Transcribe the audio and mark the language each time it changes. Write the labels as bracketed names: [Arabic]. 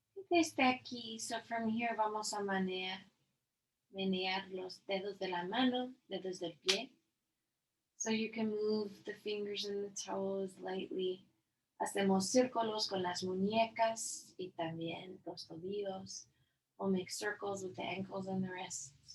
[Spanish] Desde aquí, [English] so from here [Spanish] vamos a menear los dedos de la mano, dedos del pie. [English] So you can move the fingers and the toes lightly. [Spanish] Hacemos círculos con las muñecas y también los tobillos. [English] We'll make circles with the ankles and the wrists.